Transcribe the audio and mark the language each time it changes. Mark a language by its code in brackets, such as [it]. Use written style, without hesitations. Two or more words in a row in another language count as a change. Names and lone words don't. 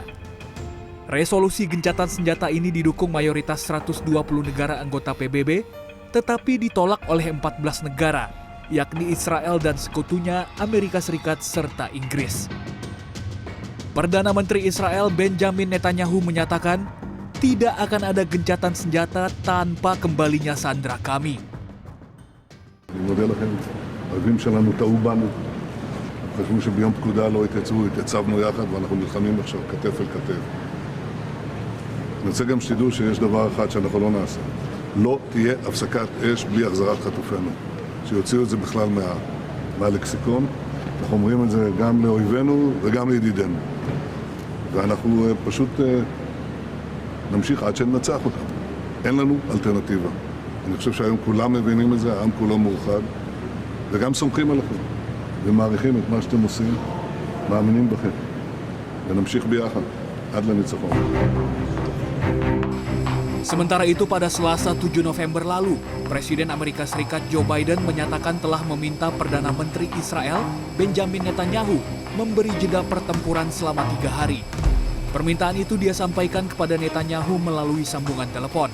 [id] Resolusi gencatan senjata ini didukung mayoritas 120 negara anggota PBB, tetapi ditolak oleh 14 negara, yakni Israel dan sekutunya Amerika Serikat serta Inggris. Perdana Menteri Israel Benjamin Netanyahu menyatakan tidak akan ada gencatan senjata tanpa kembalinya sandera kami. [he] אני מודה לכם, האויבים שלנו טעו בנו, חשבו שביום פקודה לא התייצבנו יחד ואנחנו נלחמים עכשיו כתף אל כתף. אני רוצה גם שתדעו שיש דבר אחד שאנחנו לא נעשה. לא תהיה הפסקת אש בלי החזרת חטופינו. שיוציאו את זה בכלל מהלקסיקון. אנחנו אומרים את זה גם לאויבינו וגם לידידינו. ואנחנו פשוט נמשיך עד שננצח אותם. אין לנו אלטרנטיבה. אני חושב שהיום כולם מבינים את זה, העם כולו מאוחד, וגם סומכים עליכם, ומעריכים את מה שאתם עושים, מאמינים בכם, ונמשיך ביחד עד לניצחון. [id] Sementara itu pada Selasa 7 November lalu, Presiden Amerika Serikat Joe Biden menyatakan telah meminta Perdana Menteri Israel Benjamin Netanyahu memberi jeda pertempuran selama 3 hari. Permintaan itu dia sampaikan kepada Netanyahu melalui sambungan telepon.